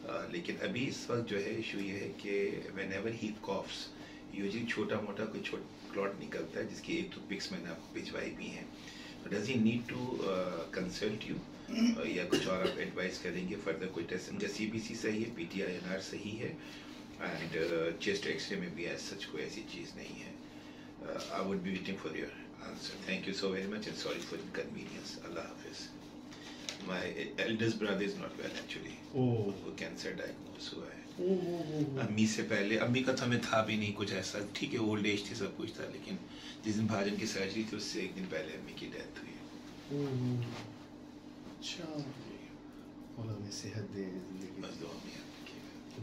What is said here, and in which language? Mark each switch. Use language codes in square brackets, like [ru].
[ur] لیکن ابھی اس وقت جو ہے ایشو یہ ہے کہ [en] whenever he coughs usually [ur] چھوٹا موٹا کوئی کلاٹ نکلتا ہے، جس کی 1-2 پکس میں نے آپ کو بھجوائی بھی ہیں. [en] does he need to consult you [ur] یا کچھ اور آپ ایڈوائز کریں گے فردر کوئی ٹیسٹ؟ ان کا CBC صحیح ہے، PTINR صحیح ہے، اینڈ چیسٹ ایکس رے میں بھی [en] as such [ur] کوئی ایسی چیز نہیں ہے. [en] I would be waiting for your answer. Thank you so very much and sorry for inconvenience. Allah Hafiz. My eldest brother is not well actually. [ur] وہ cancer diagnose ہوا ہے. امی سے پہلے، امی کا تو ہمیں تھا بھی نہیں کچھ ایسا. ٹھیک ہے اولڈ ایج تھی، سب کچھ تھا، لیکن جس دن بھاجن کی سرجری تھی اس سے 1 دن پہلے امی کی ڈیتھ ہوئی. اچھا. اللہ نے صحت دے. بس دعا میں آپ کی.